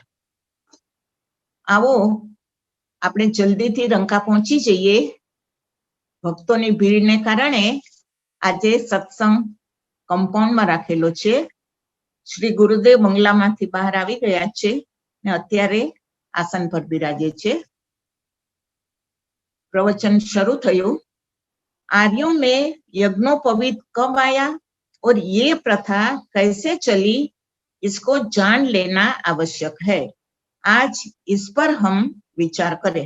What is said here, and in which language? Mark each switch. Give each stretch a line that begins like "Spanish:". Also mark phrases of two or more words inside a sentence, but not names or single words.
Gujarati: आवो આપણે જલ્દીથી રંકા પહોંચી જઈએ। ભક્તોની ભીડને કારણે આજે સત્સંગ કમ્પાઉન્ડમાં રાખેલો છે। શ્રી ગુરુદેવ બંગલામાંથી બહાર આવી ગયા છે ને અત્યારે આસન પર બિરાજે છે। પ્રવચન શરૂ થયો।
Hindi: आर्यों में यज्ञोपवीत कब आया और ये प्रथा कैसे चली, इसको जान लेना आवश्यक है। आज इस पर हम विचार करें।